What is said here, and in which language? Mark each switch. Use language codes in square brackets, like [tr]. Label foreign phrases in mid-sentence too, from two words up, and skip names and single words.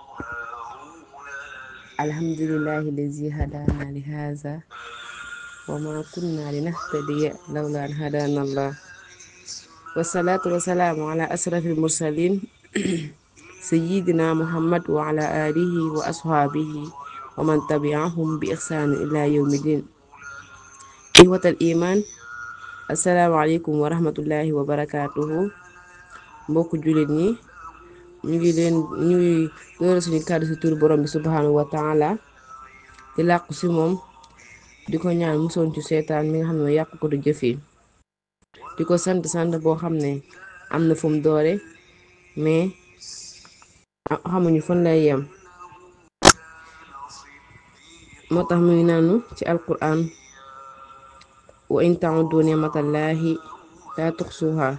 [ar] الحمد لله الذي هدانا لهذا وما كنا لنهتدي لولا أن هدانا الله والصلاة والسلام على أشرف المرسلين سيدنا محمد وعلى آله وأصحابه ومن تبعهم بإحسان إلى يوم الدين. إخوة الإيمان السلام عليكم ورحمة الله وبركاته. [wo] mbokku jullit ñi ñuy door suñu kàddu ci tur borom bi [ar] سبحانه وتعالى [wo] di làqu ci moom di ko ñaan musoon ci seetaan mi nga xam ne yàq ko du jëf yi di ko sant boo xam ne am na fu mu doore mais xamuñu fan lay yem moo tax muy naanu ci alquran [ar] وإن تعدوا نعمة الله لا تحصوها.